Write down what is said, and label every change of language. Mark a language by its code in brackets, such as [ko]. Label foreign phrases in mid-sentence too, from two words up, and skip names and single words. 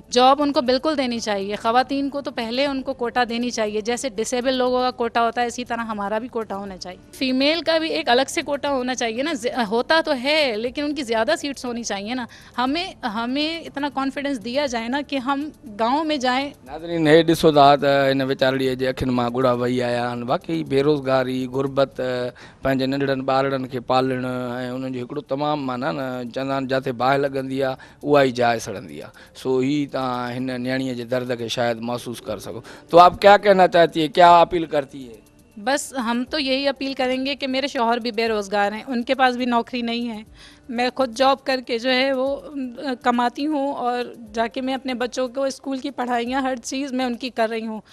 [ur] جاب ان کو بالکل دینی چاہیے، خواتین کو تو پہلے ان کو کوٹا دینی چاہیے، جیسے ڈس ایبل لوگوں کا کوٹا ہوتا ہے اسی طرح ہمارا بھی کوٹا ہونا چاہیے. فیمیل کا بھی ایک الگ سے کوٹا ہونا چاہیے نا، ہوتا تو ہے لیکن ان کی زیادہ سیٹس ہونی چاہیے نا. ہمیں اتنا کانفیڈنس دیا جائے نا کہ ہم گاؤں میں جائیں. [sd] नाज़रीन, हे ॾिसो था त हिन वीचारड़ीअ जे अखियुनि मां ॻुड़ा वही आया आहिनि। वाकई बेरोज़गारी, गुरबत, पंहिंजे नंढड़नि ॿारनि खे पालणु ऐं उन्हनि जो हिकिड़ो तमामु माना न चवंदा आहिनि जिते बाहि लॻंदी आहे उहा ई जाइ सड़ंदी आहे। सो ही तव्हां हिन न्याणीअ जे दर्द खे शायदि महसूस कर सको। [ur] تو آپ کیا کہنا چاہتی ہے، کیا اپیل کرتی ہے? بس ہم تو یہی اپیل کریں گے کہ میرے شوہر بھی بے روزگار ہیں، ان کے پاس بھی نوکری نہیں ہے، میں خود جاب کر کے جو ہے وہ کماتی ہوں اور جا کے میں اپنے بچوں کو اسکول کی پڑھائیاں ہر چیز میں ان کی کر رہی ہوں.